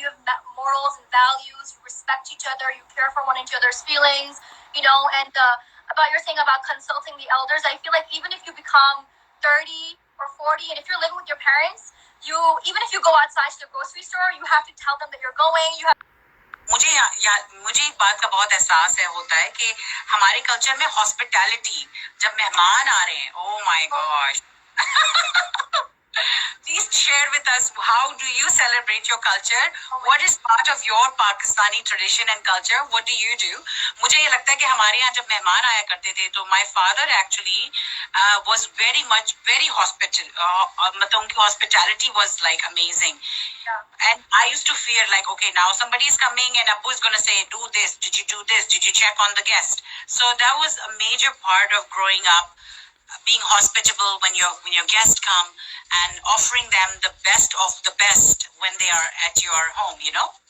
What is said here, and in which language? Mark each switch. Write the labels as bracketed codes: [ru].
[en] You have morals and values. You respect each other. You care for one another's feelings. And about your thing about consulting the elders, I feel like even if you become 30 or 40, and if you're living with your parents, even if you go outside to the grocery store, you have to tell them that you're going. [hi] मुझे एक बात का बहुत एहसास होता है कि हमारे कल्चर में हॉस्पिटैलिटी, जब मेहमान आ रहे हैं, [en] Oh my God, Please share with us, how do you celebrate your culture? What is part of your Pakistani tradition and culture? What do you do? [hi] मुझे ये लगता है कि हमारे यहाँ जब मेहमान आया करते थे तो [en] my father actually was very much very [hi] मतलब उनकी [en] hospitality was like amazing. And I used to fear like, okay, now somebody is coming and Abu is going to say, do this. Did you do this? Did you check on the guest? So that was a major part of growing up, being hospitable when your guests come and offering them the best of the best when they are at your home, you know?